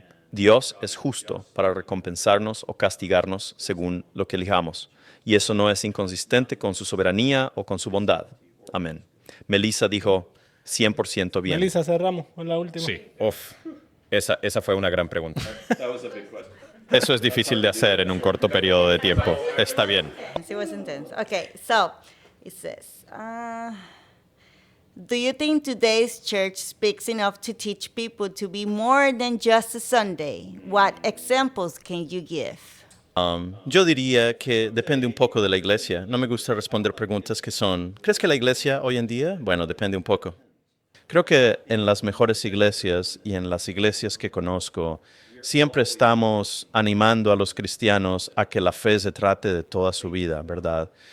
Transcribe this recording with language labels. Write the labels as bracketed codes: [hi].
[es] Dios es justo para recompensarnos o castigarnos según lo que elijamos, y eso no es inconsistente con su soberanía o con su bondad. Amén. Melissa dijo 100% bien. Melissa, cerramos con la última. Sí, esa fue una gran pregunta. Eso es difícil de hacer en un corto periodo de tiempo. Está bien. [en] It was intense. Okay, so it says, do you think today's church speaks enough to teach people to be more than just a Sunday? What examples can you give? [es] Yo diría que depende un poco de la iglesia. No me gusta responder preguntas que son, ¿crees que la iglesia hoy en día? Bueno, depende un poco. Creo que en las mejores iglesias y en las iglesias que conozco, siempre estamos animando a los cristianos a que la fe se trate de toda su vida, ¿verdad?